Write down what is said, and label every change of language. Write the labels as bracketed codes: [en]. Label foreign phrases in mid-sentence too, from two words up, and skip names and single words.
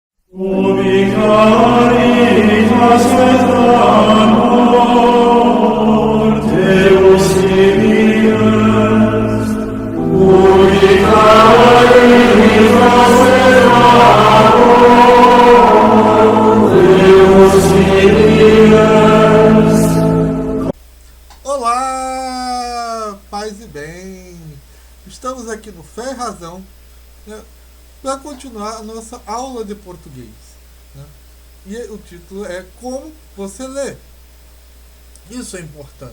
[la] Ubi caritas et amor Deus tibi est. Ubi caritas et amor Deus tibi est. [pt] Olá, paz e bem! Estamos aqui no Fé e Razão, né, para continuar a nossa aula de português. Né? E o título é Como Você Lê. Isso é importante.